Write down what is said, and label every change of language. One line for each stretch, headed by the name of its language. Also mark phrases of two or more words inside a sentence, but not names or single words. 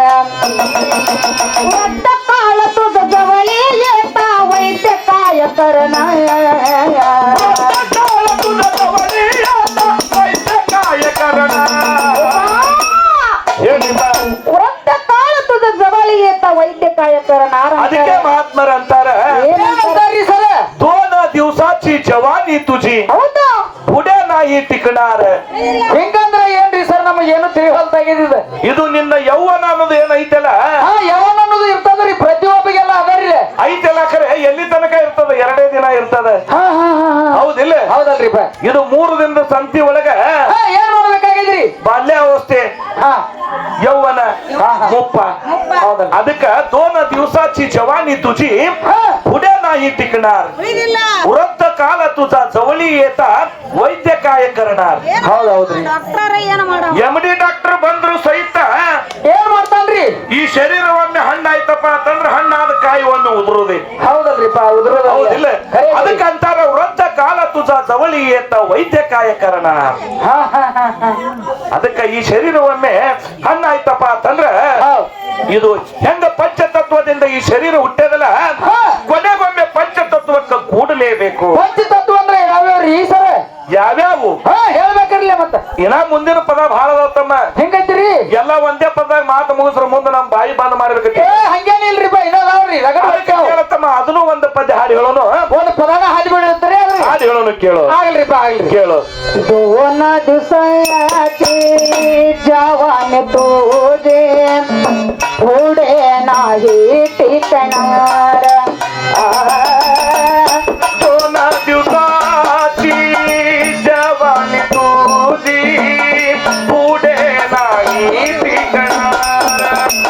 Marathi: वृद्ध काळ तुझ जवळी येता वैद्य काय करणार. तुझं जवळी आता वैद्य काय करणार. वृद्ध काळ तुझ जवळी येता वैद्य काय करणार.
Kannada: ಅದಕ್ಕೆ ಮಹಾತ್ಮರಂತಾರ ಏನಂತಾರ್ರಿ ಸರ
Marathi: 2 दिवसाची जवानी तुझी
Kannada: ಹೌದು
Marathi: पुढे नाही टिकणार.
Kannada: ಹಿಂಗಂದ್ರ ಏನ್ರಿ ಸರ್ ನಮಗ್ ಏನು ತಿಳಿವಲ್ತಾಗಿದ್ದ. ಇದು ನಿನ್ನ ಯೌವನ ಅನ್ನೋದು ಏನೈತಲ್ಲ ಹಾ ಯಾವನ ಅನ್ನೋದು ಇರ್ತದ್ರಿ ಪ್ರತಿಯೊಬ್ಬರಿಗೆಲ್ಲ ಅದರಿ. ಐತೆಲ್ಲ ಖರೆ ಎಲ್ಲಿ ತನಕ ಇರ್ತದ 2 ದಿನ ಇರ್ತದ. ಹಾ ಹಾ ಹಾ ಹೌದಿಲ್ಲ ಹೌದಲ್ರಿಪ್ಪ. ಇದು 3 ದಿನದ ಸಂತಿ ಒಳಗ ಹಾ ಏನ್ ಮಾಡ್ಬೇಕಾಗಿದ್ರಿ. ಬಾಲ್ಯಾವಸ್ಥೆ ಹಾ ಯೌವನ ಹಾ. ಮುಪ್ಪ ಹೌದಲ್ರಿ.
Marathi: ಅದಕ್ಕ 2 दिवसाची जवानी तुझी ಹಾ पुढे नाही टिकणार. वृद्ध काल तुझा जवळी येतात वैद्य काय करणार.
Kannada: ಹೌದೌದ್ರಿ. ಡಾಕ್ಟರ್ ಏನು ಮಾಡ MD ಡಾಕ್ಟರ್ ಬಂದ್ರು ಸಹಿತ ಏನ್ ಮಾಡ್ತಾನ್ರಿ. ಈ ಶರೀರ ಒಮ್ಮೆ ಹಣ್ಣಾಯ್ತಪ್ಪ ಅಂತಂದ್ರೆ ಹಣ್ಣಾದ ಕಾಯಿ ಒಮ್ಮೆ ಉದುರುದೆ. ಹೌದಲ್ರಿಪ್ಪ ಹೌದಿಲ್ಲ ಅದಕ್ಕಂತಾರ
Marathi: वृद्ध काल तुझा जवळी येत वैद्य काय करणार. ಹಾ ಹಾ ಹಾ ಹಾ
Kannada: ಅದಕ್ಕ ಈ ಶರೀರ ಒಮ್ಮೆ ಹಣ್ಣಾಯ್ತಪ್ಪ ಅಂತಂದ್ರ ಹೌದ್. ಇದು ಹೆಂಗ ಪಂಚತತ್ವದಿಂದ ಈ ಶರೀರ ಹುಟ್ಟದಲ್ಲ ಹಾ. ಕೊನೆಗೊಮ್ಮೆ ಪಂಚತತ್ವಕ್ಕೆ ಕೂಡಲೇಬೇಕು. ಪಂಚತತ್ವ ಅಂದ್ರೆ ಯಾವ್ಯಾವ್ರಿ ಸರ. ಯಾವ್ಯಾವು ಹಾ ಹೇಳ್ಬೇಕ್ರಲ್ಲ ಮತ್ತ. ಇನ್ನ ಮುಂದಿನ ಪದ ಬಹಳ ಅದಾವತ್ತಮ್ಮ. ಹೆಂಗೈತ್ರಿ. ಎಲ್ಲ ಒಂದೇ ಪದದಾಗ ಮಾತು ಮುಗಿಸ್ರ ಮುಂದೆ ನಮ್ ಬಾಯಿ ಬಂದ್ ಮಾಡ್ಬೇಕೈತಿ. ಏ ಹಂಗೇನಿಲ್ರಿಪ್ಪ ಇದಾವ್ರಿ ರಗಡ ಬರ್ತಾವ. ಕೇಳತ್ತಮ್ಮ ಅದನ್ನು ಒಂದು ಪದ್ಯ ಹಾಡಿ ಹೇಳೋನು. ಒಂದು ಪದಾನ ಹಾದಿ ಬಿಡಿರ್ತಾರೆ ಹಾಡಿ ಹೇಳೋನು ಕೇಳು. ಆಗಲ್ರಿಪ್ಪ ಆಗಲ್ರಿ. ಕೇಳು
Marathi: 2 दिवसाची जवान तुझे पुढे नाही टिकणार. 2 दिवसाची जवानी तुझी पुढे नाही टिकणार.